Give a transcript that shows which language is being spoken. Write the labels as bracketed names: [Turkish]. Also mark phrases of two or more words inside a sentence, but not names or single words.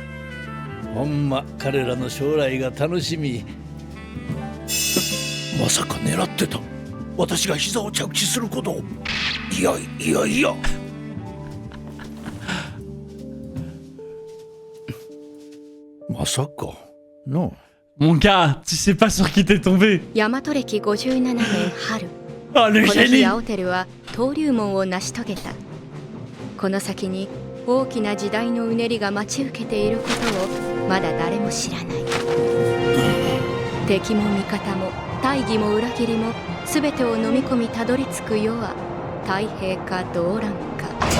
[Japanese] ほんま彼らの将来が楽しみ。まさか狙ってた。私が膝を着地することを。いやいやいや。まさかの。 [French] Mon gars, tu sais pas sur qui t'es tombé. [Japanese] 大和歴57年春、 [French] Oh, le [Japanese] この日 [French] génie. [Japanese] 青輝は登竜門を成し遂げた。この先に大きな時代のうねりが待ち受けていることをまだ誰も知らない。敵も味方も大義も裏切りも全てを飲み込みたどり着く世は太平か動乱か。